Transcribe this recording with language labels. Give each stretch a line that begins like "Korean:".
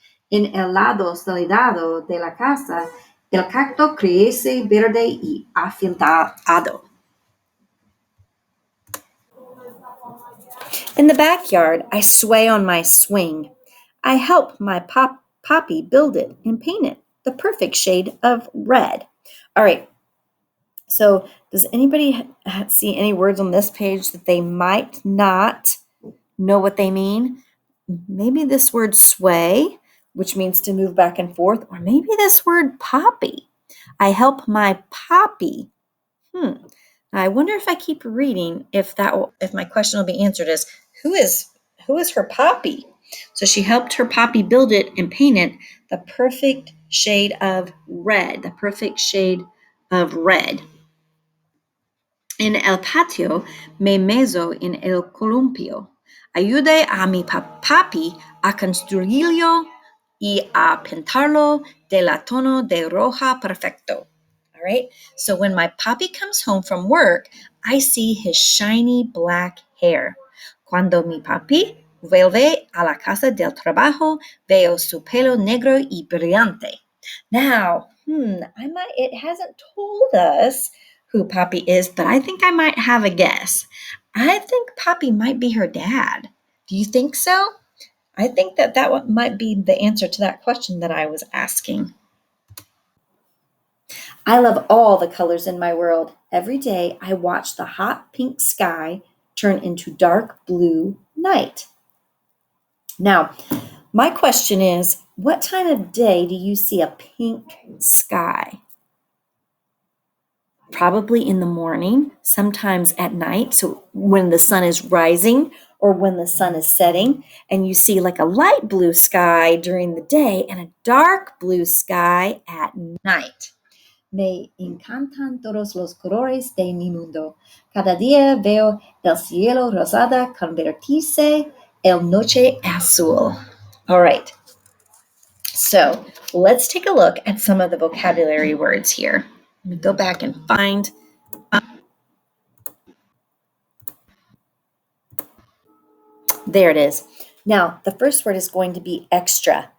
Spanish: En el lado soleado de la casa, el cacto crece verde y afilado.
English: In the backyard, I sway on my swing. I help my poppy build it and paint it the perfect shade of red. All right. So does anybody see any words on this page that they might not know what they mean? Maybe this word sway, which means to move back and forth, or maybe this word poppy. I help my poppy. I wonder if I keep reading if my question will be answered as who is her poppy? So she helped her poppy build it and paint it the perfect shade of red. The perfect shade of red.
Spanish: En el patio me meso en el columpio. Ayude a mi papi a construirlo y a pintarlo de la tono de roja perfecto.
English: All right. So when my papi comes home from work, I see his shiny black hair.
Spanish: Cuando mi papi vuelve a la casa del trabajo, veo su pelo negro y brillante.
English: Now, it hasn't told us who Poppy is, but I think I might have a guess. I think Poppy might be her dad. Do you think so? I think that might be the answer to that question that I was asking. I love all the colors in my world. Every day I watch the hot pink sky turn into dark blue night. Now, my question is, what time of day do you see a pink sky? Probably in the morning, sometimes at night. So when the sun is rising or when the sun is setting, and you see like a light blue sky during the day and a dark blue sky at night.
Spanish: Me encantan todos los colores de mi mundo. Cada día veo el cielo rosada convertirse en noche azul.
English: All right. So let's take a look at some of the vocabulary words here. Let me go back and find. There it is. Now, the first word is going to be extra.